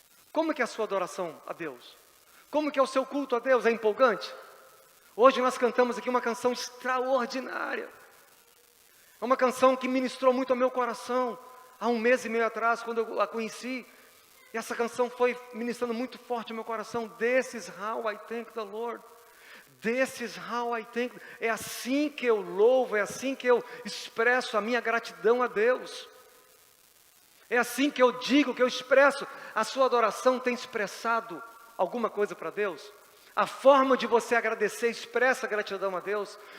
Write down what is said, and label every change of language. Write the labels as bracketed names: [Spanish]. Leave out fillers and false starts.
[Portuguese] Como que é a sua adoração a Deus? Como que é o seu culto a Deus? É empolgante? Hoje nós cantamos aqui uma canção extraordinária. É uma canção que ministrou muito ao meu coração. Há 1 mês e meio atrás, quando eu a conheci, e essa canção foi ministrando muito forte ao meu coração. [English] This is how I thank the Lord. This is how I thank. [Portuguese] É assim que eu louvo, é assim que eu expresso a minha gratidão a Deus. É assim que eu digo, que eu expresso. A sua adoração tem expressado alguma coisa para Deus? A forma de você agradecer expressa gratidão a Deus?